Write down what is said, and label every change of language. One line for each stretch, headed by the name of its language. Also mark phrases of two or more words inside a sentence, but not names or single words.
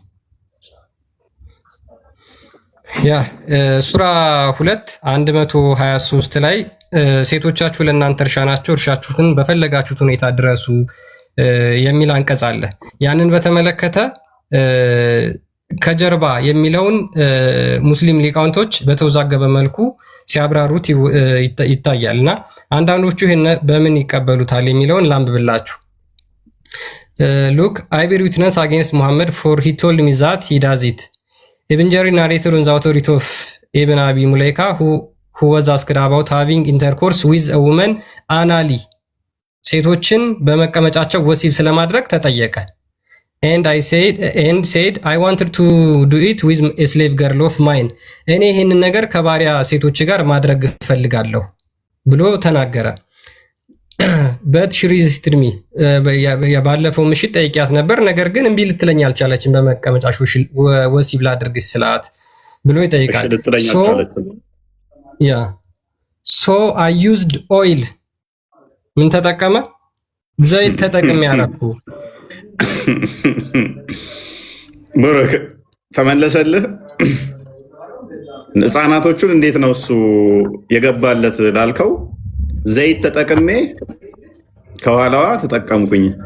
Amharic: ያ ሱራ 2:123 ላይ ሴቶቻችሁ ለእናንተ እርሻ ናቸው፣ እርሻችሁን በፈለጋችሁት ሁኔታ ድረሱ የሚል አንቀጽ አለ። ያንን በተመለከተ ከጀርባ የሚለውን ሙስሊም ሊቃውንቶች በተወዛገበ መልኩ ሲያብራሩት ይታያል እና አንዳንዶቹ ይሄን በምን ይቀበሉታል የሚለውን ላንብብላችሁ።
English: look I bear witness against Muhammad for he told me that he does it Ibn Jarir narrated on the authority of ኢብን አቢ ሙለይካ who was asked about having intercourse with a woman anally
Amharic: ሴቶችን በመቀመጫቸው ወሲብ ስለማድረግ ተጠየቀ።
English: and said I wanted to do it with a slave girl of mine
Amharic: እኔ ይሄንን ነገር ከባሪያ ሴቶች ጋር ማድረግ ፈልጋለሁ ብሎ ተናገረ።
English: but she resisted me
Amharic: ባለፈው ምሽት ጠይቂያት ነበር፣ ነገር ግን እምቢ ልትለኝ አልቻለችም በመቀመጫሽ ወሲብ ላድርግሽ ስላት ብሎ ይጠይቃል።
English: so I used oil
Amharic: ምን ተጠቀመ? ዘይት ተጠቅሜ ያረኩ። ብሩክ ተመለሰልህ። ህፃናቶቹን እንዴት ነው እሱ የገባለት ላልከው፣ ዘይት ተጠቅሜ ከኋላዋ ተጠቀምኩኝ።